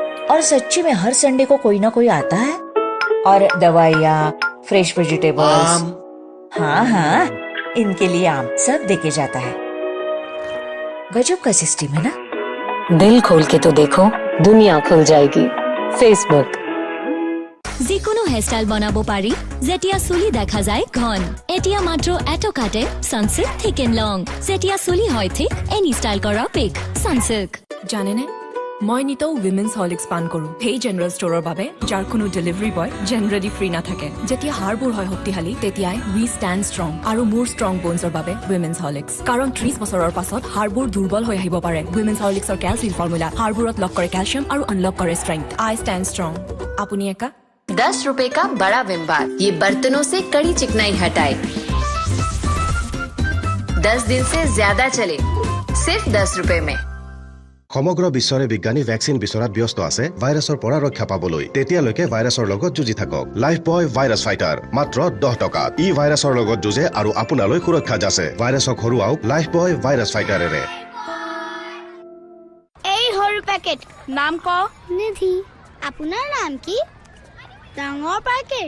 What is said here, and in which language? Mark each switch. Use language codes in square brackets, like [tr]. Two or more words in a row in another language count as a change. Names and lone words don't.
[hi] और सच्ची में हर संडे को कोई ना कोई आता है, और दवाइयाँ, [en] fresh vegetables, [hi] हाँ हाँ, इनके लिए आम सब देके जाता है। गजब का सिस्टम है ना। दिल खोल के तो देखो, दुनिया खुल जाएगी। फेसबुक। [as] যিকোনো হেয়াৰষ্টাইল বনাব পাৰি যেতিয়া চুলি দেখা যায় ঘন এতিয়া মাত্ৰ এটকাতে সানসিল্ক থিক এণ্ড লং যেতিয়া চুলি হয় ঠিক [en] any style [as] কৰা পিক সানসিল্ক জানেনে মই নিতৌ উইমেন্স হৰলিক্স পান কৰোঁ সেই জেনেৰেল ষ্টৰৰ বাবে যাৰ কোনো [en] delivery boy [as] জেনেৰেলি ফ্ৰী নাথাকে যেতিয়া হাড়বোৰ হয় শক্তিশালী তেতিয়াই [en] we stand strong [as] আৰু মোৰ [en] strong bonesৰ [as] বাবে উইমেন্স হৰলিক্স কাৰণ 30 বছৰৰ পাছত হাড়বোৰ দুৰ্বল হৈ আহিব পাৰে উইমেন্স হৰলিক্সৰ [en] calcium formula [as] হাড়বোৰত লক কৰে কেলচিয়াম আৰু আনলক কৰে ষ্ট্ৰেংথ [en] I stand strong [as] আপুনি একা [hi] 10 रुपए का बड़ा विम बार ये बर्तनों से कड़ी चिकनाई हटाए 10 दिन से ज्यादा चले सिर्फ 10 रुपए में [as] সমগ্ৰ বিশ্বৰে বিজ্ঞানী ভেকচিন বিচৰাত ব্যস্ত আছে ভাইৰাছৰ পৰা ৰক্ষা পাবলৈ তেতিয়ালৈকে ভাইৰাছৰ লগত যুঁজি থাকক লাইফ বয় ভাইৰাছ ফাইটাৰ মাত্ৰ 10 টকাত ই ভাইৰাছৰ লগত যুঁজে আৰু আপোনালৈ সুৰক্ষা যাছে ভাইৰাছক হৰুৱাওক লাইফ বয় ভাইৰাছ ফাইটাৰেৰে এই সৰু পেকেট নাম ক নিধি আপোনাৰ নাম কি ডাঙৰ পেকেট